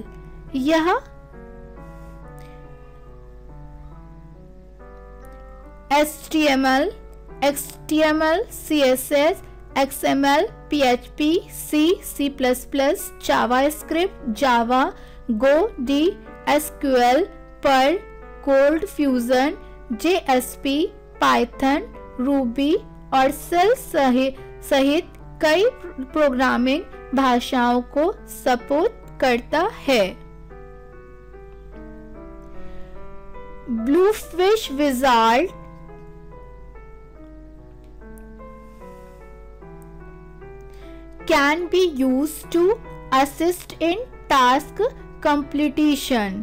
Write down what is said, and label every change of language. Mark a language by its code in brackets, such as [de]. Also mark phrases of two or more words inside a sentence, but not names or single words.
[hi] यह HTML, XML, CSS, XML, PHP, C, C++, JavaScript, Java, Go, D, SQL, Perl, CodeFusion, JSP, Python, Ruby और Shell सहित कई प्रोग्रामिंग भाषाओं को सपोर्ट करता है। [en] Bluefish Wizard can be used to assist in task completion.